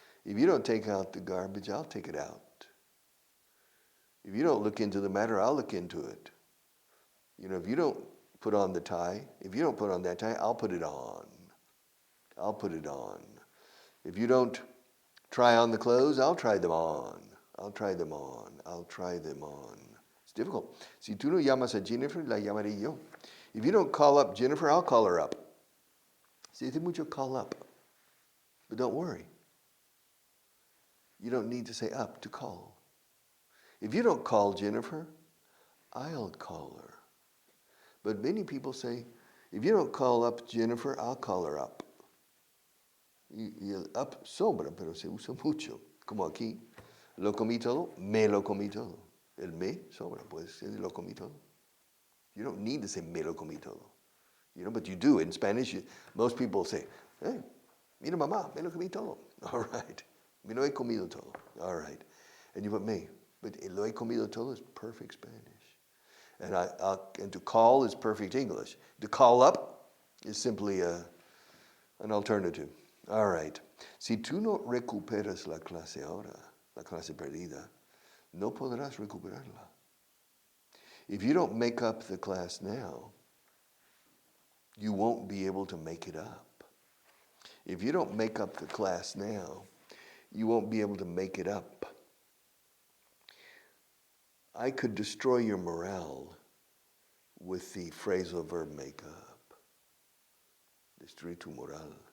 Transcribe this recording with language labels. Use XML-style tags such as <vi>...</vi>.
<en>If you don't take out the garbage, I'll take it out. If you don't look into the matter, I'll look into it. You know, if you don't put on the tie, if you don't put on that tie, I'll put it on. I'll put it on. If you don't try on the clothes, I'll try them on. I'll try them on. I'll try them on. It's difficult.</en> <es>Si tú no llamas a Jennifer, la llamaré yo.</es> <en>If you don't call up Jennifer, I'll call her up.</en> <es>Se dice mucho</es> <en>call up. But don't worry. You don't need to say up to call. If you don't call Jennifer, I'll call her. But many people say, if you don't call up Jennifer, I'll call her up.</en> <es>Y el up sobra, pero se usa mucho. Como aquí, lo comí todo, me lo comí todo. El me sobra, puedes decir lo comí todo.</es> <en>You don't need to say</en> <es>me lo comí todo.</es> <en>You know, but you do. In Spanish, most people say, hey,</en> <es>mira mamá, me lo comí todo.</es> <en>All right.</en> <es>Me lo he comido todo.</es> <en>All right. And you put me. But</en> <es>lo he comido todo</es> <en>is perfect Spanish. And to call is perfect English. To call up is simply an alternative. All right.</en> <es>Si tú no recuperas la clase ahora, la clase perdida, no podrás recuperarla.</es> <en>If you don't make up the class now, you won't be able to make it up. If you don't make up the class now, you won't be able to make it up. I could destroy your morale with the phrasal verb make up.</en> <es>Destruir tu moral.</es>